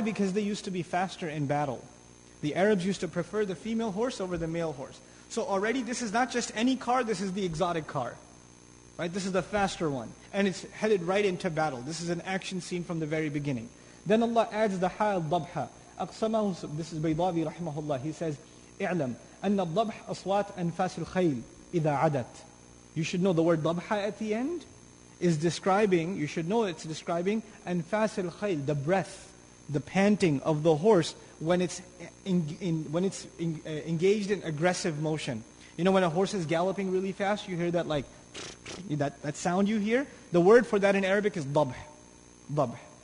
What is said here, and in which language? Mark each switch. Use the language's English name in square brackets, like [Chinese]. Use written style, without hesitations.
[English] Because they used to be faster in battle. The Arabs used to prefer the female horse over the male horse. So already this is not just any car, this is the exotic car. Right? This is the faster one. And it's headed right into battle. This is an action scene from the very beginning. Then Allah adds the ha al-dabha. [Arabic] أقسمه, [English] this is Baydawi rahimahullah. He says, [Arabic] اعلم أن الضبح أصوات أنفاس الخيل إذا عدت. [English] You should know the word dabha at the end is describing, you should know it's describing [Arabic] أنفاس الخيل, [English] the breath, the panting of the horse when it's engaged in aggressive motion. You know when a horse is galloping really fast, you hear that like, that sound you hear? The word for that in Arabic is dabh. Dabh.